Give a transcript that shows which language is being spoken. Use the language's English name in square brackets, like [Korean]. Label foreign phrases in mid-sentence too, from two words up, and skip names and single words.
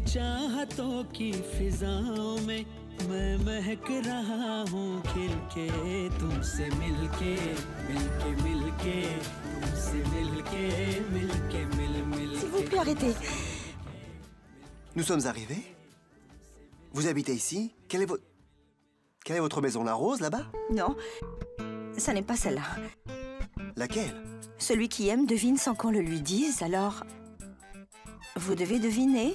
[Hindi] चाहतों की फिजाओं में मैं महक रहा हूँ खिल के तुमसे मिलके मिलके मिलके तुमसे मिलके मिलके मिल [French] S'il vous plaît, arrêtez. Nous sommes arrivés. Vous habitez ici? Quelle est votre maison? La rose, là-bas? Non, ça n'est pas celle-là. Laquelle? Celui qui aime devine sans qu'on le lui dise, alors... Vous devez deviner.